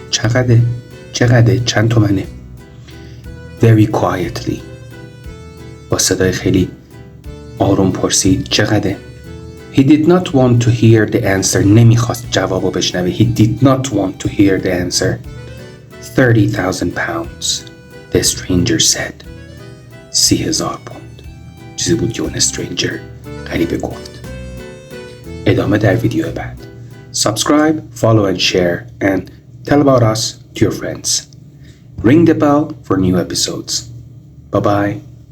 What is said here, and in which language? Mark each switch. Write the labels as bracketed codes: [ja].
[fa] چقدر؟ چند تومنه؟ [en] Very quietly. [fa] با صدای خیلی آروم پرسید چقدره؟ [en] He did not want to hear the answer. [fa] نمیخواست جوابو بشنوه. [en] He did not want to hear the answer. 30,000 pounds. The stranger said. 30,000 pound. [fa] چیزی بود که اون stranger غریبه گفت. ادامه در ویدیو بعد. [en] Subscribe, follow and share and tell about us to your friends. Ring the bell for new episodes. Bye bye.